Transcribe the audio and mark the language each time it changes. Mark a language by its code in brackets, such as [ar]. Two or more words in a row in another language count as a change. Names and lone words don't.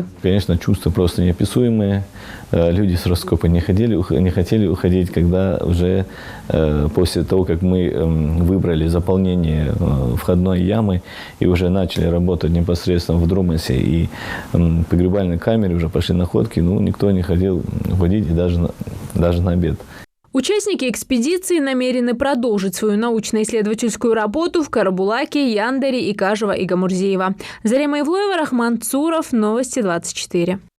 [ru] Конечно, чувства просто неописуемые. Люди с раскопа не хотели уходить, когда уже после того, как мы выбрали заполнение входной ямы и уже начали работать непосредственно в Друмасе и погребальной камере, уже пошли находки, никто не хотел уходить и даже на обед. Участники экспедиции намерены продолжить свою научно-исследовательскую работу в Карабулаке, Яндере, Экажево и Гамурзиево. Зарема Евлоева, Рахман Цуров, Новости 24.